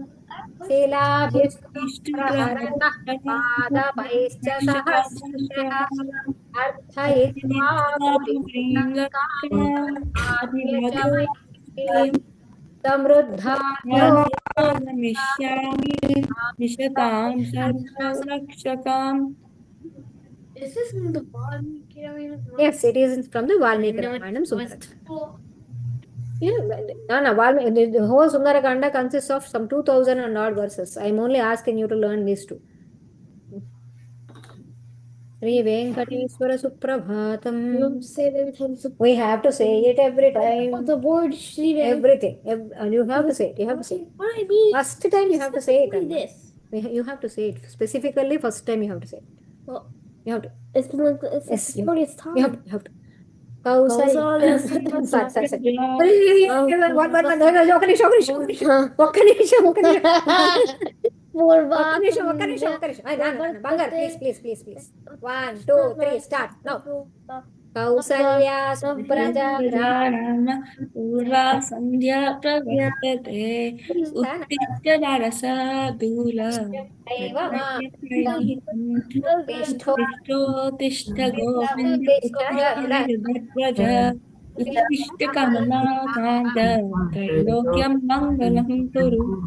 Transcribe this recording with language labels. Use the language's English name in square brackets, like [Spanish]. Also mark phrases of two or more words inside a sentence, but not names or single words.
[Sanskrit] शिलाभिष्टप्रहरणः पादपैश्च सहस्रशः अर्थयित्वा पुरीं लङ्कामाद्य च मैथिलीं समृद्धार्थो गमिष्यामि निशतां सर्वरक्षकाम् [English] Is this in the Valmiki Ramayana? Yes, it is from the Valmiki Ramayana. No, the whole Sundarakanda consists of some 2000 and odd verses. I'm only asking you to learn these two. Sri Venkateswara Suprabhatam. Say that every time. We have to say it every time. The word Shri Everything. You have to say it. You have to say it. What I mean? First time you have to say it. Only this. You have to say it. Specifically, first time you have to say it. Well, You have to. it's been like it's Yes, the 40th time. You have to. Kausal. Sorry. [Telugu] ఒక్క నిమిషం బంగారు [English] please 1 2 3 start now [Sanskrit] కౌసల్యా సుప్రజారామ पूर्वा सन्ध्या प्रवर्तते उत्तिष्ठ नरसार्दूल तिष्ठोत्तिष्ठ गोविन्द ध्वज उत्तिष्ठ कमलाकान्त त्रैलोक्यं मङ्गलं कुरु